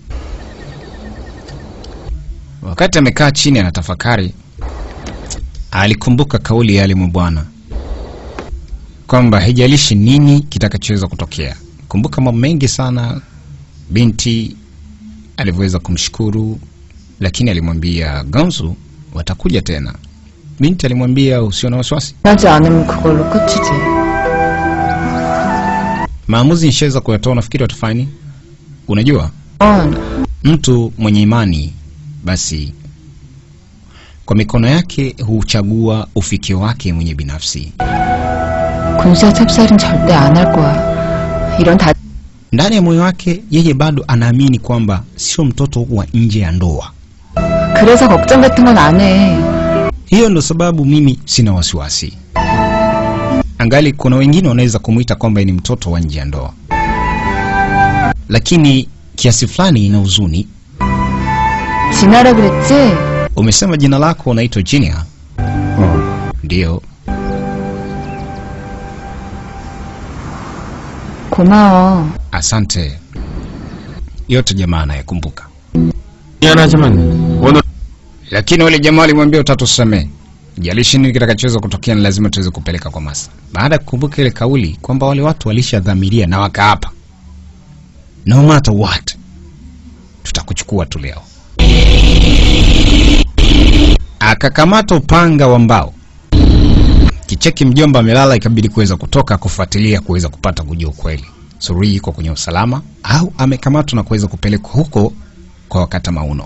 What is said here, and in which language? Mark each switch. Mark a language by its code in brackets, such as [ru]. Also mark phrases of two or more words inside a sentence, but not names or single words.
[sw] Wakati amekaa chini anatafakari, alikumbuka kauli ya alimu bwana kwamba haijalishi nini kitakachoweza kutokea. Kumbuka mambo mengi sana binti alivyoweza kumshukuru, lakini alimwambia Gansu watakuja tena. Binti alimwambia usio na wasiwasi. [ko] 하지 않으면 그걸로 끝이지. [sw] Maamuzi nishaweza kuyatoa, nafikiri watafanya nini? Unajua? Mtu mwenye imani basi kwa mikono yake huchagua ufikio wake mwenye binafsi. [ko] 군수야 찹쌀은 절대 안 할 거야. 이런 다 [sw] Ndani ya moyo wake yeye bado anaamini kwamba sio mtoto wa nje ya ndoa. [ko] 그래서 걱정 같은 건 안 해. [sw] Hiyo ndo sababu mimi sina wasiwasi. Angali kuna wengine wanaweza kumuita kwamba ni mtoto wa nje ya ndoa, lakini kiasi fulani ina huzuni. [ko] 진아라 그랬지? [sw] Umesema jina lako unaitwa Jinia? Ndio. [ko] 고마워. [sw] Asante. Yote jamaa anayekumbuka. [ko] 미안하지만 오늘 [sw] Lakini wale jamaa walimwambia utatusamee. Jalishi nini kitakachoweza kutokea, ni lazima tuweze kupeleka kwa masa. Baada ya kukumbuka ile kauli kwamba wale watu walishadhamiria na wakaapa, [en] no matter what, [sw] tutakuchukua tu leo. Akakamata upanga wa mbao. Kicheki mjomba amelala, ikabidi kuweza kutoka kufuatilia kuweza kupata kujua ukweli. Surui yuko kwenye usalama au amekamatwa na kuweza kupelekwa huko kwa wakata mauno.